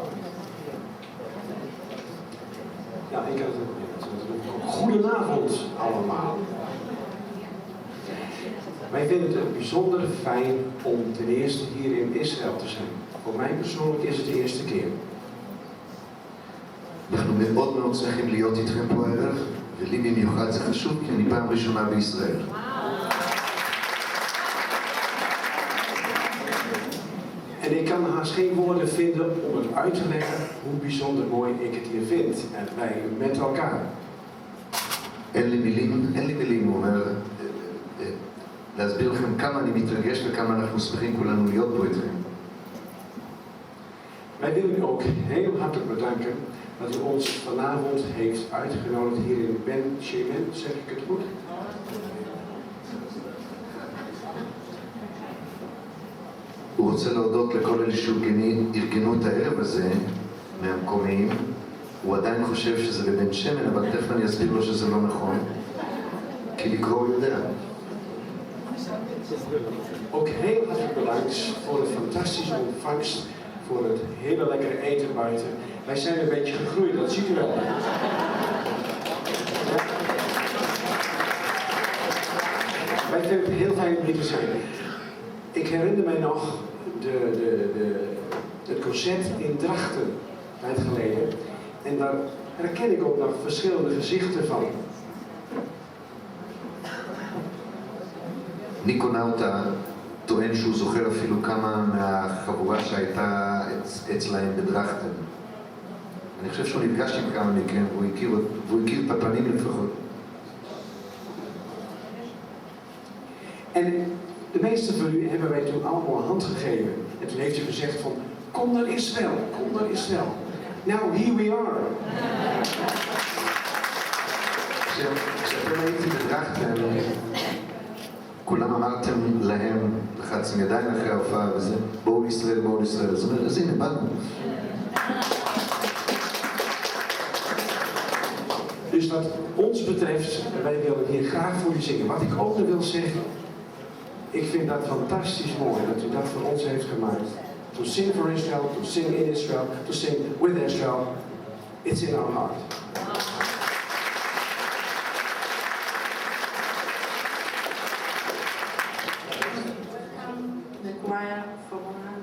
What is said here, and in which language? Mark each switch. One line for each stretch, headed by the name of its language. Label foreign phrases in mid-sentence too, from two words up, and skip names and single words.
Dutch: Ja, ik heb het. Goedenavond allemaal. Wij vinden het bijzonder fijn om ten eerste hier in Israël te zijn. Voor mij persoonlijk is het de eerste keer.
Hebrew: אנחנו מאוד מאוד צריכים להיות איתכם פה הערב, ולי במיוחד זה חשוב כי אני פעם ראשונה בישראל.
Dutch: En ik kan haast geen woorden vinden om het uit te leggen hoe bijzonder mooi ik het hier vind. En wij met elkaar.
Hebrew: אין לי מילים, הוא אומר, להסביר לכם כמה אני מתרגש וכמה אנחנו שמחים כולנו להיות פה איתכם.
Dutch: Wij willen u ook heel hartelijk bedanken dat u ons vanavond heeft uitgenodigd hier in Ben Shemen, zeg ik het goed?
Hebrew: הוא רוצה להודות לכל אלה שארגנו את הערב הזה מהמקומיים. הוא עדיין חושב שזה בבן שמן, אבל תכף אני אסביר לו שזה לא נכון, כי לקרוא הוא יודע.
Dutch: Ook heel hartelijk bedankt voor het fantastische ontvangst, voor het hele lekkere eten buiten. Wij zijn een beetje gegroeid, dat ziet u wel. Wij vinden het heel fijn om hier te zijn. Ik herinner mij nog het concert in Drachten, een tijd geleden. En daar herken ik ook nog verschillende gezichten van.
Hebrew: ניקונאוטה טוען שהוא זוכר אפילו כמה מהחבורה שהייתה אצלהם בדרכטן. אני חושב שהוא נפגש עם כמה מכם והוא הכיר את הפנים לפחות.
Dutch: En de meeste van u hebben wij toen allemaal een hand gegeven. Het heeft u gezegd van, kom naar Israël, kom naar Israël.
English: Now here we are.
Hebrew: כשאתם הייתם בדרכטן, כולם אמרתם להם, לחצתם ידיים אחרי ההופעה וזה, בואו לישראל, בואו לישראל. אז אומר, אז הנה, באנו.
Dutch: Dus wat ons betreft, wij willen hier graag voor u zingen. Wat ik ook nog wil zeggen, ik vind dat fantastisch mooi dat u dat voor ons heeft gemaakt.
English: To sing for Israel, to sing in Israel, to sing with Israel. It's in our heart. The choir for one.